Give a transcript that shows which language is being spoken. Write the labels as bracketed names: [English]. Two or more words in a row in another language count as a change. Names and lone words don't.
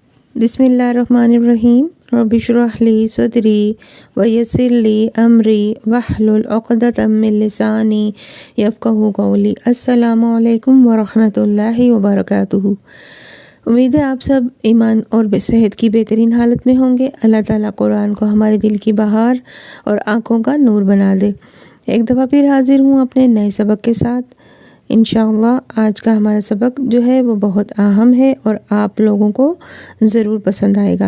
[Arabic] بسم الله الرحمن الرحيم رب اشرح لي صدري ويسر لي أمري واحلل عقدة من لساني يفقهوا قولي. السلام عليكم ورحمة الله وبركاته. [Urdu] امید ہے آپ سب ایمان اور صحت کی بہترین حالت میں ہوں گے. اللہ تعالیٰ قرآن کو ہمارے دل کی بہار اور آنکھوں کا نور بنا دے. ایک دفعہ پھر حاضر ہوں اپنے نئے سبق کے ساتھ. [Arabic] إن شاء الله [Urdu] آج کا ہمارا سبق جو ہے وہ بہت اہم ہے اور آپ لوگوں کو ضرور پسند آئے گا.